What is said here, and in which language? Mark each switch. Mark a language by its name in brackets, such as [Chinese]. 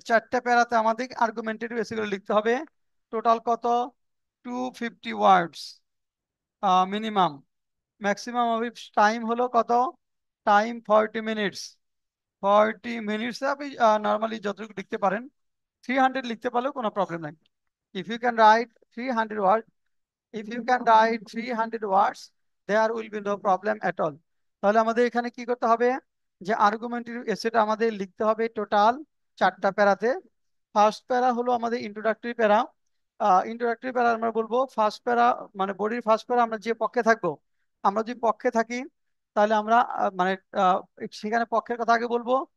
[Bangla] চারটে প্যারাতে আমাদের আর্গুমেন্টেটিভ এসে লিখতে হবে। টোটাল কত? 250 ওয়ার্ডস মিনিমাম। ম্যাক্সিমাম অফ টাইম হলো কত? Time 40 minutes. 40 মিনিটসে আপনি নর্মালি যতটুকু লিখতে পারেন, 300 লিখতে পারলেও কোনো প্রবলেম নাই। [English] If you can write 300 word, if you can write 300 words, there will be no problem at all. [Bangla] তাহলে আমাদের এখানে কি করতে হবে, যে আর্গুমেন্টারি এসেটা আমাদের লিখতে হবে টোটাল চারটা প্যারাতে। ফার্স্ট প্যারা হলো আমাদের ইন্ট্রোডাক্টরি প্যারা। ইন্ট্রোডাক্টরি প্যারা আমরা বলবো ফার্স্ট প্যারা, মানে বডির ফার্স্ট প্যারা আমরা যে পক্ষে থাকবো, আমরা যদি পক্ষে থাকি তাহলে আমরা মানে আহ, সেখানে পক্ষের কথা আগে বলবো।